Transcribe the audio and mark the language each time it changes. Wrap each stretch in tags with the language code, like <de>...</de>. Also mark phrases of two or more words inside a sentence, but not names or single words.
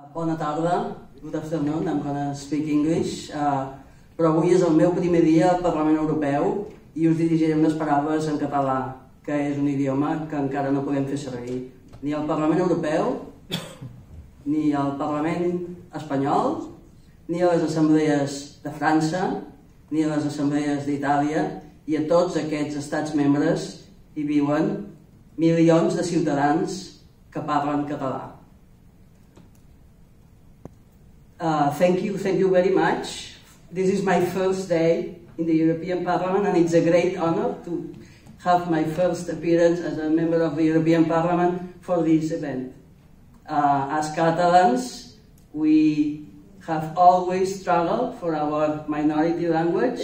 <ca>Bona tarda,</ca> <en>good afternoon, I'm gonna speak English.</en> <ca>Però avui és el meu primer dia al Parlament Europeu i us dirigiré unes paraules en català, que és un idioma que encara no podem fer servir. Ni al Parlament Europeu, ni al Parlament espanyol, ni a les assemblees de França, ni a les assemblees d'Itàlia, i a tots aquests estats membres hi viuen milions de ciutadans que parlen català.</ca> <en>Thank you very much. This is my first day in the European Parliament, and it's a great honor to have my first appearance as a member of the European Parliament for this event. As Catalans, we have always struggled for our minority language.</en>